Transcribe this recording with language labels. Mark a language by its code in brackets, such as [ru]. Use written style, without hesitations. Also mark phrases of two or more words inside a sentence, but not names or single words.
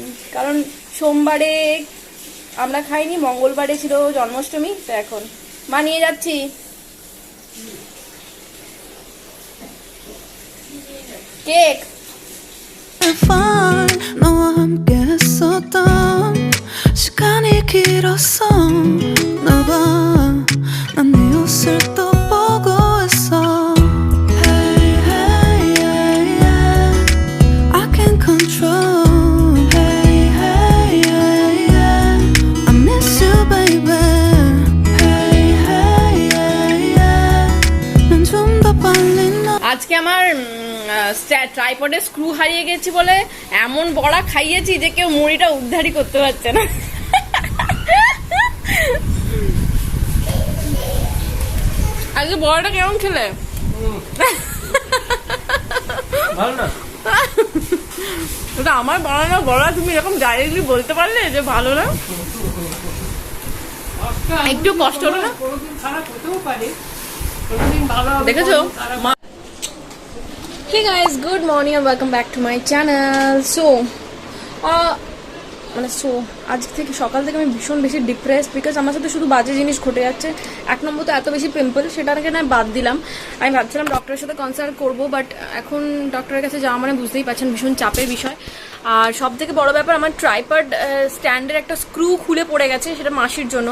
[bn] কারণ সোমবারে আমরা খাইনি, মঙ্গলবারে ছিল জন্মাষ্টমী, তো এখন বানিয়ে যাচ্ছি। [ko] কেক 시간이 길었어 나봐 난 네 옷을 또 보고 있어 [en] Hey hey yeah yeah I can't control Hey hey yeah yeah I miss you baby Hey hey yeah yeah [ko] 난 좀 더 빨리 너 [bn] আজকে আমার [en] tripod's screw [bn] হারিয়ে গেছি বলে এমন বড়া খাইয়েছি যে কেউ মুড়িটা উদ্ধারই করতে পারছে না। আজকে বড়াটা কেমন খেলে? ভালো না? ওটা আমার বানানো বড়া, তুমি এরকম ডাইরেক্টলি বলতে পারলে যে ভালো না? একটু কষ্ট হলো না? দেখেছো? [en] Hey guys, good morning and welcome back to my channel. [bn] আজ থেকে সকাল থেকে আমি ভীষণ বেশি [en] depressed, because [bn] আমার সাথে শুধু বাজে জিনিস ঘটে যাচ্ছে। এক নম্বর তো এত বেশি পিম্পল, সেটাকে না বাদ দিলাম। আমি ভাবছিলাম ডক্টরের সাথে কনসাল্ট করবো, বাট এখন ডক্টরের কাছে যাওয়া মানে বুঝতেই পারছেন ভীষণ চাপের বিষয়। আর সব থেকে বড় ব্যাপার, আমার [en] tripod stand's [bn] একটা স্ক্রু খুলে পড়ে গেছে, সেটা মাসির জন্য।